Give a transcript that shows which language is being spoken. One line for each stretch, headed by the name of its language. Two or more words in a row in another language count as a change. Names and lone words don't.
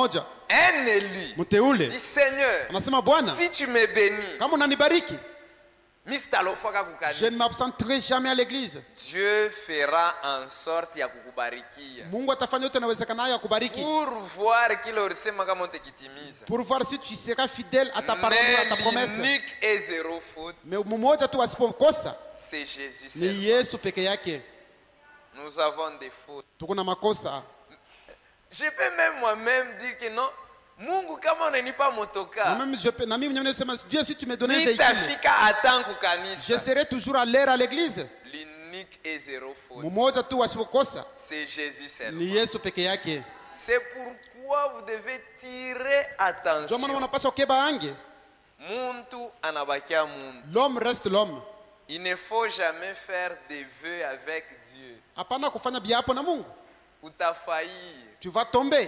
French: Un élu dit Seigneur, si tu me bénis, je ne m'absenterai jamais à l'église. Dieu fera en sorte
Swahili: ya kukubarikia.
French: Pour voir qu'il
Swahili: ulisema kama utakitimiza.
French: Pour voir si tu seras fidèle à ta parole, à ta promesse. L'unique et zéro faute.
Swahili: Mais mmoja tu asipokosa,
French: c'est Jésus
Swahili: ni Yesu peke yake.
French: Nous avons des fautes.
Swahili: Tuko na makosa.
French: Je peux même moi-même dire que non.
Swahili: Mungu kama unanipa motoka. Na mimi nimesema
French: Dieu, si tu me donnes un véhicule, je serai toujours à l'heure à l'église. L'unique et zéro faute.
Swahili: Mmoja tu asipokosa,
French: c'est Jésus seulement.
Swahili: Ni Yesu peke yake.
French: C'est pourquoi vous devez tirer attention. L'homme reste l'homme. Il ne faut jamais faire des vœux avec Dieu. Ou t'as failli. Tu vas tomber.